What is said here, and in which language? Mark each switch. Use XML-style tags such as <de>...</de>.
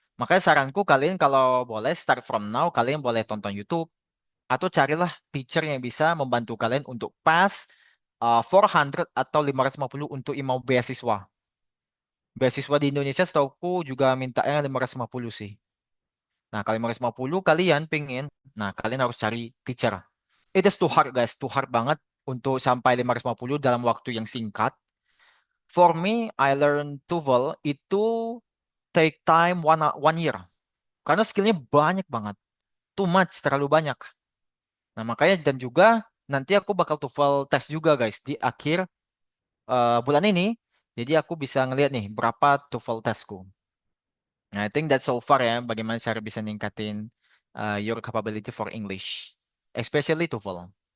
<id>Makanya saranku kalian kalau boleh</id> <en>start from now,</en> <id>kalian boleh tonton YouTube atau carilah teacher yang bisa membantu kalian untuk pass 400 atau 550 untuk mau beasiswa. Beasiswa di Indonesia setauku juga mintanya 550 sih. Nah, kalau 550 kalian pengen, nah kalian harus cari teacher.</id> <en>It is too hard guys, too hard</en> <id>banget untuk sampai 550 dalam waktu yang singkat.</id> <en>For me, I learn TOEFL itu take time one year.</en> <id>Karena skillnya banyak banget.</id> <en>Too much,</en> <id>terlalu banyak. Nah, makanya dan juga nanti aku bakal TOEFL test juga guys di akhir bulan ini. Jadi aku bisa ngeliat nih berapa TOEFL testku. Nah,</id> <en>I think that's so far</en> <id>ya, bagaimana cara bisa ningkatin</id> <en>your capability for English. Especially TOEFL.</en>